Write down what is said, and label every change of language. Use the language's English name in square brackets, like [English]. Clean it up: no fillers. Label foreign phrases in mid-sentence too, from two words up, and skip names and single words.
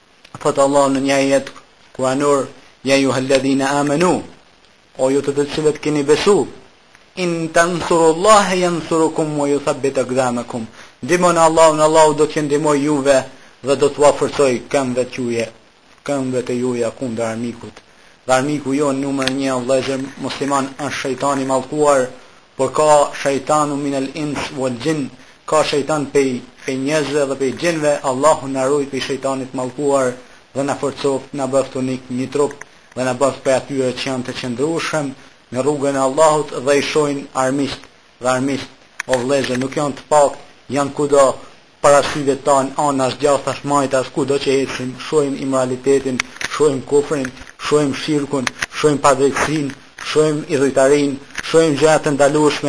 [Albanian] Thot Allah në një ajet kuranor: [Arabic] يا أيها الذين آمنوا, [Albanian] o ju të cilët keni besu, [Arabic] إن تنصروا الله ينصركم ويثبت أقدامكم. [Albanian] Ndihmoni Allahun, Allahu do t'ju ndihmojë juve dhe do t'u forcojë këmbët e juaja kundër armikut. Dhe armiku jo numër 1 vëllezër musliman është shejtani i mallkuar, por ka shejtanu [Arabic] من الإنس والجن, [Albanian] ka shejtan pej njerëzve dhe pej gjinve. Allahu na ruaj pej shejtanit mallkuar dhe na forcoft, na bëft unik një trup dhe na bëft për atyre që janë të qëndrueshëm në rrugën e Allahut dhe i shohin armisht. Dhe armisht, o vëllezër, nuk janë të pak, janë kudo para syve tanë, anash, gjathash, majtas, kudo që ecim, shohim immoralitetin, shohim kufrin, shohim shirkun, shohim padrejtësinë, shohim idhujtarinë, shohim gjëra të ndalueshme.